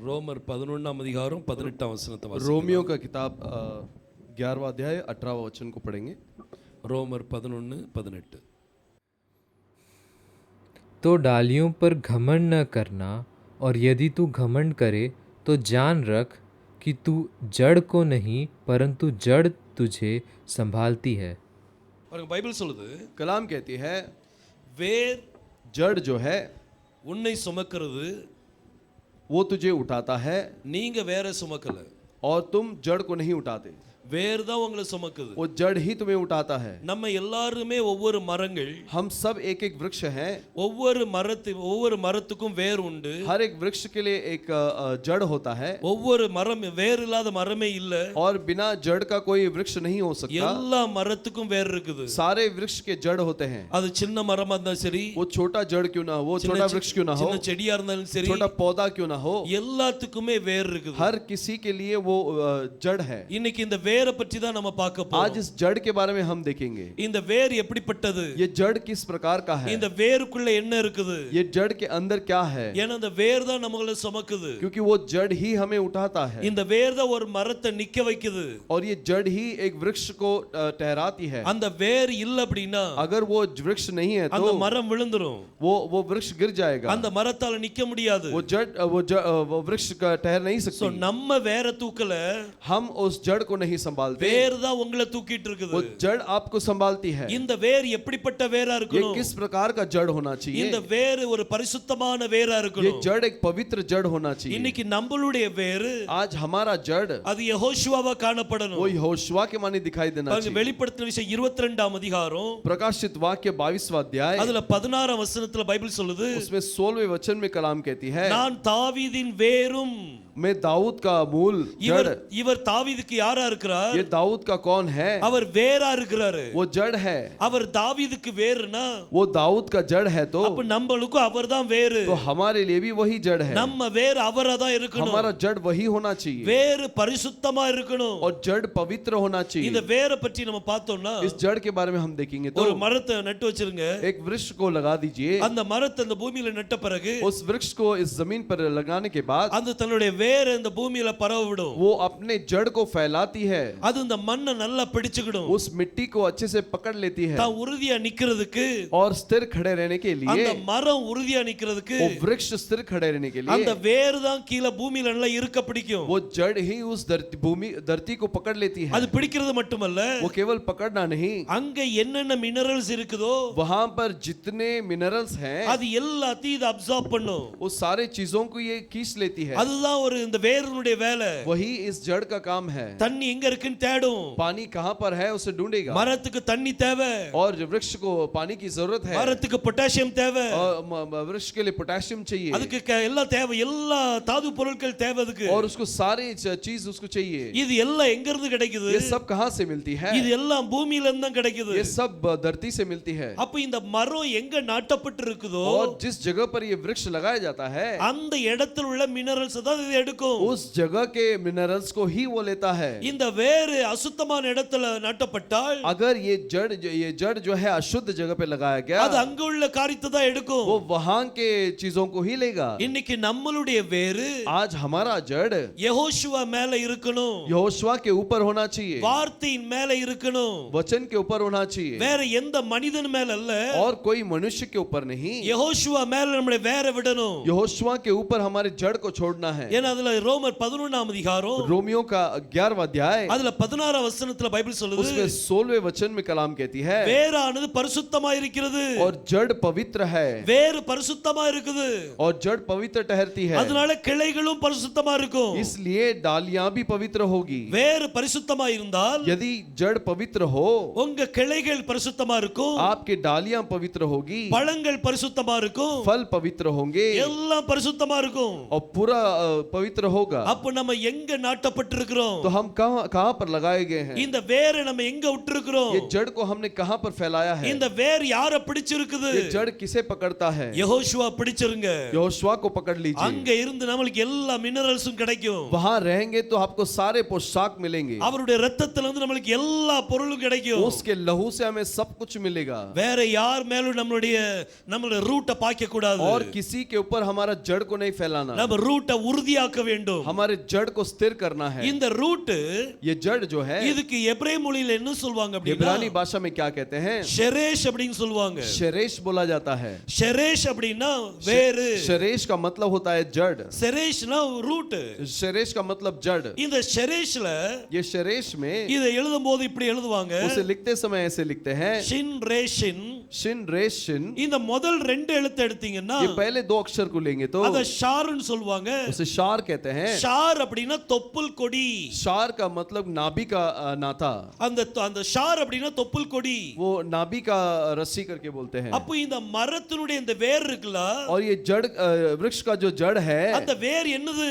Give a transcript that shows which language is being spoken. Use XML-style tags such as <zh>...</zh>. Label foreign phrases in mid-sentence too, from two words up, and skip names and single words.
<ta>ரோமர் 11ஆம் அதிகாரம் 18ஆம் வசனத்தை வாசிக்கலாம்.</ta> <hi>रोमियो का किताब 11वां अध्याय 18वां वचन को पढ़ेंगे.</hi> <ta>ரோமர் 11:18.</ta> <hi>तो डालियों पर घमंड न करना, और यदि तू घमंड करे तो जान रख कि तू जड़ को नहीं परंतु जड़ तुझे संभालती है.</hi> <ta>பாருங்க, பைபிள் சொல்லுது,</ta> <hi>कलाम कहती है</hi> <ta>வேர்</ta> <hi>जड़ जो है</hi> <ta>உன்னை சுமக்கிறது,</ta> <hi>वो तुझे उठाता है</hi> <ta>நீங்க வேற சுமக்கல.</ta> <hi>और तुम जड़ को नहीं उठाते.</hi> <ta>வேர் தான் உங்களை சுமக்குது.</ta> <hi>वो जड़ ही तुम्हें उठाता है.</hi> <ta>நம்ம எல்லாருமே ஒவ்வொரு மரங்கள்,</ta> <hi>हम सब एक एक वृक्ष हैं.</hi> <ta>ஒவ்வொரு மரத்துக்கும் வேர் உண்டு.</ta> <hi>हर एक वृक्ष के लिए एक जड़ होता है.</hi> <ta>ஒவ்வொரு மரம், வேர் இல்லாத மரமே இல்ல.</ta> <hi>और बिना जड़ का कोई वृक्ष नहीं हो सकता.</hi> <ta>எல்லா மரத்துக்கும் வேர் இருக்குது.</ta> <hi>सारे वृक्ष के जड़ होते हैं.</hi> <ta>அது சின்ன மரமா இருந்தாலும் சரி,</ta> <hi>वो छोटा जड़ क्यों ना हो, छोटा वृक्ष क्यों ना हो,</hi> <ta>சின்ன செடியா இருந்தாலும் சரி,</ta> <hi>छोटा पौधा क्यों ना हो,</hi> <ta>எல்லாத்துக்குமே வேர் இருக்குது.</ta> <hi>हर किसी के लिए वो जड़ है.</hi> <ta>இன்னைக்கு இந்த வேரை பற்றி தான் நம்ம பார்க்க போறோம்.</ta> <hi>आज इस जड़ के बारे में हम देखेंगे.</hi> <ta>இந்த வேர் எப்படிப்பட்டது,</ta> <hi>ये जड़ किस प्रकार का है,</hi> <ta>இந்த வேருக்குள்ள என்ன இருக்குது,</ta> <hi>ये जड़ के अंदर क्या है.</hi> <ta>ஏன்னா இந்த வேர் தான் நம்மள சுமக்குது.</ta> <hi>क्योंकि वो जड़ ही हमें उठाता है.</hi> <ta>இந்த வேர் தான் ஒரு மரத்தை நிக்க வைக்குது.</ta> <hi>और ये जड़ ही एक वृक्ष को ठहराती है.</hi> <ta>அந்த வேர் இல்ல அப்படினா,</ta> <hi>अगर वो वृक्ष नहीं है</hi> <ta>அந்த</ta> <hi>तो</hi> <ta>மரம் விழுந்துரும்.</ta> <hi>वो वृक्ष गिर जाएगा.</hi> <ta>அந்த மரத்தால நிக்க முடியாது.</ta> <hi>वो वृक्ष का ठहर नहीं</hi> <ta>சோ</ta> <hi>सकती.</hi> <ta>நம்ம வேரை தூக்கல,</ta> <hi>हम उस जड़ को नहीं संभालते.</hi> <ta>வேர் தான் உங்களை தூக்கிட்டு இருக்குது.</ta> <hi>वो जड़ आपको संभालती है.</hi> <ta>இந்த வேர் எப்படிப்பட்ட வேரா</ta> <hi>ये</hi> <ta>இருக்கணும்,</ta> <hi>किस प्रकार का जड़ होना चाहिए.</hi> <ta>இந்த வேர் ஒரு பரிசுத்தமான வேரா</ta> <hi>ये</hi> <ta>இருக்கணும்.</ta> <hi>जड़ एक पवित्र जड़ होना चाहिए.</hi> <ta>இன்னைக்கு நம்மளுடைய வேர்,</ta> <hi>आज हमारा जड़</hi> <ta>அது யெகோஷுவாவா காணப்படணும்.</ta> <hi>वो यहोशुआ के माने दिखाई देना</hi> <ta>பாருங்க,</ta> <hi>चाहिए.</hi> <ta>வெளிப்படுத்தின விஷயம் 22ஆம் அதிகாரம்,</ta> <hi>प्रकाशित वाक्य 22वां अध्याय,</hi> <ta>அதுல 16ஆம் வசனத்துல பைபிள் சொல்லுது,</ta> <hi>उसमें 16वें वचन में कलाम कहती है,</hi> <ta>நான் தாவீதின் வேரும்.</ta> <hi>मैं दाऊद का मूल जड़.</hi> <ta>இவர் தாவீதுக்கு யாரா இருக்கிறார்,</ta> <hi>ये दाऊद का कौन है,</hi> <ta>அவர் வேரா இருக்கிறாரு.</ta> <hi>वो जड़ है.</hi> <ta>அவர் தாவீதுக்கு வேர்னா,</ta> <hi>वो दाऊद का जड़ है तो</hi> <ta>அப்ப நம்மளுக்கு அவர்தான் வேரு.</ta> <hi>तो हमारे लिए भी वही जड़ है.</hi> <ta>நம்ம வேர் அவரா தான் இருக்கணும்.</ta> <hi>हमारा जड़ वही होना चाहिए.</hi> <ta>வேறு பரிசுத்தமா இருக்கணும்.</ta> <hi>और जड़ पवित्र होना चाहिए.</hi> <ta>இந்த வேரை பற்றி நம்ம பார்த்தோம்னா,</ta> <hi>इस जड़ के बारे में हम देखेंगे तो</hi> <ta>ஒரு மரத்தை நட்டு வச்சிருங்க.</ta> <hi>एक वृक्ष को लगा दीजिए.</hi> <ta>அந்த மரத்தை அந்த பூமியில நட்ட பிறகு,</ta> <hi>उस वृक्ष को इस जमीन पर लगाने के बाद</hi> <ta>அந்த தன்னுடைய வேரை இந்த பூமியில பரவ விடும்.</ta> <hi>वो अपने जड़ को फैलाती है.</hi> <ta>அது இந்த மண்ணை நல்லா பிடிச்சுக்கிடும்.</ta> <hi>उस मिट्टी को अच्छे से पकड़ लेती है.</hi> <ta>தான் உறுதியா நிக்கிறதுக்கு,</ta> <hi>और स्थिर खड़े रहने के लिए,</hi> <ta>அந்த மரம் உறுதியா நிக்கிறதுக்கு,</ta> <hi>वो वृक्ष स्थिर खड़े रहने के</hi> <ta>அந்த</ta> <hi>लिए,</hi> <ta>வேர் தான் கீழ பூமியில நல்லா இருக்க பிடிக்கும்.</ta> <hi>वो जड़ ही उस धरती को पकड़ लेती है.</hi> <ta>அது பிடிக்கிறது மட்டுமல்ல,</ta> <hi>वो केवल पकड़ना नहीं,</hi> <ta>அங்க என்னென்ன மினரல்ஸ் இருக்குதோ</ta> <hi>वहां पर जितने मिनरल्स हैं,</hi> <ta>அது எல்லாத்தையும் இது அப்சார்ப் பண்ணும்.</ta> <hi>उस सारे चीजों को ये खींच लेती है.</hi> <ta>அதுதான் ஒரு இந்த வேருடைய வேலை.</ta> <hi>वही इस जड़ का काम है.</hi> <ta>தண்ணி எங்க இருக்குன்னு தேடும்.</ta> <hi>पानी कहां पर है उसे ढूंढेगा.</hi> <ta>மரத்துக்கு தண்ணி தேவை,</ta> <hi>और वृक्ष को पानी की जरूरत है.</hi> <ta>மரத்துக்கு பொட்டாசியம் தேவை,</ta> <hi>और वृक्ष के लिए पोटेशियम चाहिए.</hi> <ta>அதுக்கு எல்லாம் தேவை, எல்லா தாது பொருட்கள் தேவை அதுக்கு.</ta> <hi>और उसको सारे चीज उसको चाहिए.</hi> <ta>இது எல்லாம் எங்க இருந்து கிடைக்குது,</ta> <hi>ये सब कहां से मिलती है,</hi> <ta>இது எல்லாம் பூமியில இருந்து தான் கிடைக்குது.</ta> <hi>ये सब धरती से मिलती है.</hi> <ta>அப்ப இந்த மரம் எங்க நாட்டப்பட்டு இருக்குதோ,</ta> <hi>और जिस जगह पर ये वृक्ष लगाया जाता है,</hi> <ta>அந்த இடத்துல உள்ள மினரல்ஸ் தான் இது எடுக்கும்.</ta> <hi>उस जगह के मिनरल्स को ही वो लेता है.</hi> <ta>இந்த வேறு அசுத்தமான இடத்துல நாட்டப்பட்டால்,</ta> <hi>अगर ये जड़ जो है अशुद्ध जगह पे लगाया गया,</hi> <ta>அது அங்க உள்ள காரியத்தை தான் எடுக்கும்.</ta> <hi>वो वहां के चीजों को ही लेगा.</hi> <ta>இன்னைக்கு நம்மளுடைய வேறு</ta> <hi>आज हमारा जड़</hi> <ta>யெகோஷுவா மேல இருக்கணும்,</ta> <hi>यहोशुआ के ऊपर होना चाहिए,</hi> <ta>வார்த்தையின் மேல இருக்கணும்,</ta> <hi>वचन के ऊपर होना चाहिए.</hi> <ta>வேற எந்த மனிதன் மேல அல்ல,</ta> <hi>और कोई मनुष्य के ऊपर नहीं.</hi> <ta>யெகோஷுவா மேல நம்மளை வேற விடணும்.</ta> <hi>यहोशुआ के ऊपर हमारे जड़ को छोड़ना है.</hi> <ta>ஏன்னா அதுல ரோமர் 11ஆம் அதிகாரம்,</ta> <hi>रोमियो का 11वां अध्याय,</hi> <ta>அதுல 16ஆம் வசனத்துல பைபிள் சொல்லுது,</ta> <hi>उसमें 16वें वचन में कलाम कहती है,</hi> <ta>வேரானது பரிசுத்தமா இருக்கிறது.</ta> <hi>और जड़ पवित्र है.</hi> <ta>வேறு பரிசுத்தமா இருக்குது,</ta> <hi>और जड़ पवित्र ठहरती है.</hi> <ta>அதனால கிளைகளும் பரிசுத்தமா இருக்கும்.</ta> <hi>इसलिए डालियां भी पवित्र होगी.</hi> <ta>வேறு பரிசுத்தமா இருந்தால்,</ta> <hi>यदि जड़ पवित्र हो,</hi> <ta>உங்க கிளைகள் பரிசுத்தமா இருக்கும்,</ta> <hi>आपके डालियां पवित्र होगी,</hi> <ta>பழங்கள் பரிசுத்தமா இருக்கும்,</ta> <hi>फल पवित्र होंगे,</hi> <ta>எல்லாம் பரிசுத்தமா இருக்கும்.</ta> <hi>और पूरा पवित्र होगा.</hi> <ta>அப்ப நம்ம எங்க நாட்டப்பட்டிருக்கிறோம்,</ta> <hi>तो हम कहां पर लगाए गए हैं,</hi> <ta>இந்த வேரை நம்ம எங்க விட்டுருக்கிறோம்,</ta> <hi>ये जड़ को हमने कहां पर फैलाया है,</hi> <ta>இந்த வேர் யார பிடிச்சிருக்குது,</ta> <hi>ये जड़ किसे पकड़ता है,</hi> <ta>யெகோஷுவா பிடிச்சிருங்க.</ta> <hi>यहोशुआ को पकड़ लीजिए.</hi> <ta>அங்க இருந்து நமக்கு எல்லா மினரல்ஸும் கிடைக்கும்.</ta> <hi>वहां रहेंगे तो आपको सारे पोशाक मिलेंगे.</hi> <ta>அவருடைய இரத்தத்துல இருந்து நமக்கு எல்லா பொருளும் கிடைக்கும்.</ta> <hi>उसके लहू से हमें सब कुछ मिलेगा.</hi> <ta>வேற யார் மேலும் நம்மளுடைய ரூட்டை பாய்க்க கூடாது.</ta> <hi>और किसी के ऊपर हमारा जड़ को नहीं फैलाना.</hi> <ta>நம்ம ரூட்டை உறுதியா உறுதியாக்க வேண்டும்.</ta> <hi>हमारे जड़ को स्थिर करना है.</hi> <ta>இந்த ரூட்</ta> <hi>ये जड़ जो है</hi> <ta>இதுக்கு எபிரேய மொழியில என்ன சொல்வாங்க அப்படினா</ta> <hi>इब्रानी भाषा में क्या कहते हैं?</hi> <ta>ஷெரேஷ் அப்படினு சொல்வாங்க.</ta> <hi>शरेश बोला जाता है.</hi> <ta>ஷெரேஷ் அப்படினா வேரு.</ta> <hi>शरेश का मतलब होता है जड़.</hi> <ta>ஷெரேஷ்னா ரூட்.</ta> <hi>शरेश का मतलब जड़.</hi> <ta>இந்த ஷெரேஷ்ல</ta> <hi>ये शरेश में</hi> <ta>இதை எழுதும்போது இப்படி எழுதுவாங்க.</ta> <hi>उसे लिखते समय ऐसे लिखते हैं</hi> <ta>ஷின் ரேஷின்.</ta> <hi>शिन रेश शिन.</hi> <ta>இந்த முதல் ரெண்டு எழுத்து எடுத்தீங்கன்னா</ta> <hi>ये पहले दो अक्षर को लेंगे तो</hi> <ta>அத ஷார்னு சொல்வாங்க.</ta> <hi>उसे शार कहते हैं.</hi> <ta>ஷார் அப்படினா தொப்புள் கொடி.</ta> <hi>शार का मतलब नाभि का नाता.</hi> <ta>அந்த ஷார் அப்படினா தொப்புள் கொடி.</ta> <hi>वो नाभि का रस्सी करके बोलते हैं.</hi> <ta>அப்ப இந்த மரத்தினுடைய இந்த வேர் இருக்குல</ta> <hi>और ये जड़ वृक्ष का जो जड़ है</hi> <ta>அந்த வேர் என்னது?</ta>